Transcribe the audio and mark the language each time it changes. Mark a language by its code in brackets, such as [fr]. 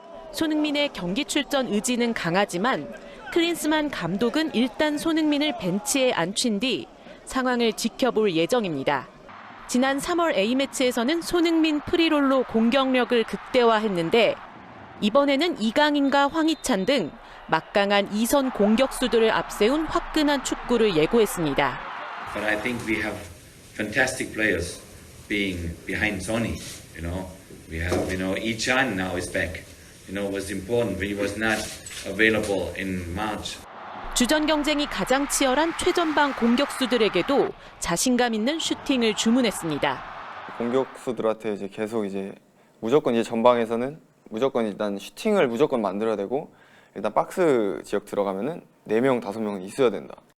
[ko] 손흥민의 경기 출전 의지는 강하지만 클린스만 감독은 일단 손흥민을 벤치에 앉힌 뒤 상황을 지켜볼 예정입니다. 지난 3월 A매치에서는 손흥민 프리롤로 공격력을 극대화했는데 이번에는 이강인과 황희찬 등 막강한 2선 공격수들을 앞세운 화끈한 축구를 예고했습니다. [en] But I think we have fantastic players being behind Sonny. We have Ichan now is back. Was important. He was not available in March. [ko] 주전 경쟁이 가장 치열한 최전방 공격수들에게도 자신감 있는 슈팅을 주문했습니다. 공격수들한테 이제 계속 무조건 전방에서는 무조건 일단 슈팅을 무조건 만들어야 되고 일단 박스 지역 들어가면은 4명, 5명은 있어야 된다.